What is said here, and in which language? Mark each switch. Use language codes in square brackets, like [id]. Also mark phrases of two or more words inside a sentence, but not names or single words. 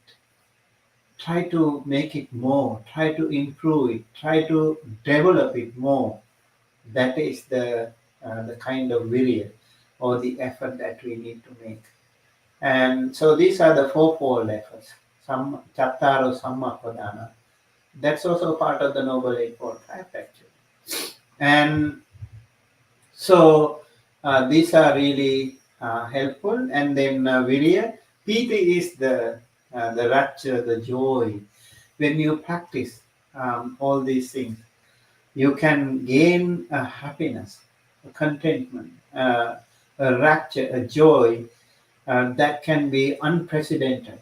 [en] Try to make it more, try to improve it, try to develop it more. That is the kind of virya or the effort that we need to make. And so these are the fourfold efforts. [pi] Some chattaro samma pradana. [en] That's also part of the Noble Eightfold Path actually. And so these are really helpful. And then virya, piti is the rapture, the joy. When you practice all these things, you can gain a happiness, a contentment, a rapture, a joy that can be unprecedented.